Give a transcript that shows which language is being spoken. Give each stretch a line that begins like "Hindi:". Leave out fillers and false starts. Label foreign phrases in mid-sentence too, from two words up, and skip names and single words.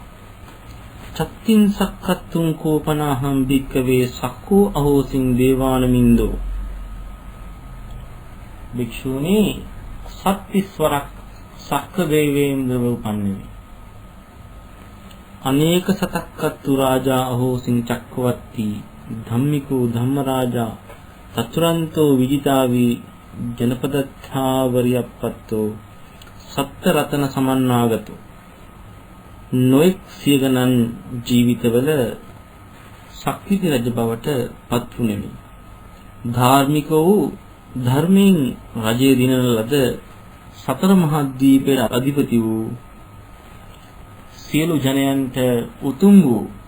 Pali: චත්තින් සක්කත්තුං කෝපනාහං භික්කවේ සක්කෝ අහෝසින් දේවානමින්දෝ.
Sinhala: භික්ෂුනි සත්තිස්වරක් සක්ක දේවේන්ද්‍රව උපන්නේ.
Pali: අනේක සතක්කත්තු රාජා අහෝසින් චක්කවත්ති ධම්මිකෝ ධම්මරාජා චතුරන්තෝ විජිතාවි ජනපදත්ථාවරියප්පත්තෝ සත්ත රතන සමන්නාගතෝ.
Sinhala: නොඑක් සිය ගණන් ජීවිතවල ශක්තිති රජ බවට පත් වුනේමි. ධාර්මික වූ ධර්මයෙන් රජය දිනන ලද සතර මහා දීපේ අධිපති වූ සියලු ජනයන්ට උතුම් වූ